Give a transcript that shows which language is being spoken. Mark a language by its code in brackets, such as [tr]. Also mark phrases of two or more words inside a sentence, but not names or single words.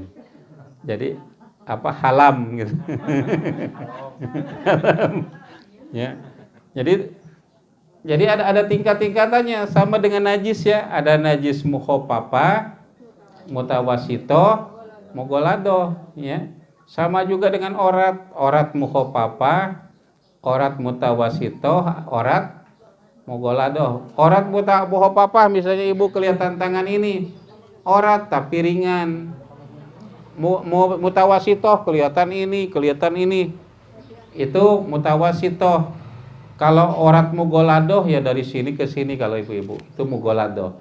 [id] Jadi halam gitu. Ya. Jadi ada tingkat-tingkatannya sama dengan najis ya. Ada najis mukhaffafa, mutawasito, mughalladho ya. Sama juga dengan orat mukhaffafa, orat mutawasito, orat mughalladho. Orat mukhaffafa misalnya ibu kelihatan tangan ini orat tapi ringan. Mutawasito kelihatan ini. Itu mutawasito. Kalau orat mughalladho ya dari sini ke sini kalau ibu-ibu. Itu mughalladho.